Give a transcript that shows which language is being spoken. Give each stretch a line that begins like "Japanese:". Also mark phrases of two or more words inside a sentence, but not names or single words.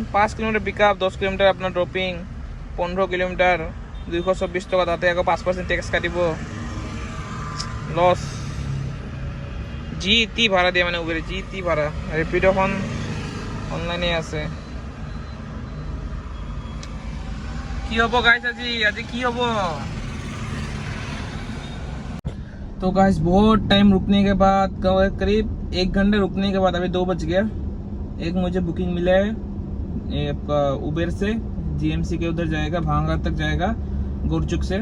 Assamese: 5 কিলোমিটাৰ
English: pick up,
Assamese: 10 কিলোমিটাৰ আপোনাৰ ড্ৰপিং, 15 কিলোমিটাৰ 224 টকা। তাতে আকৌ 5% টেক্স কাটিব, লছ। যি টি ভাড়া দিয়ে মানে উবেৰে, যি টি ভাড়া। ৰেপিডোখন অনলাইনে আছে। কি হ'ব গাইজ আজি কি হ'ব?
Hindi: तो गाइस बहुत टाइम रुकने के बाद, करीब 1 घंटे रुकने के बाद, अभी 2 बज गया। एक मुझे बुकिंग मिला है उबेर से, जीएमसी के उधर जाएगा, भांगा तक जाएगा गोरचुक से।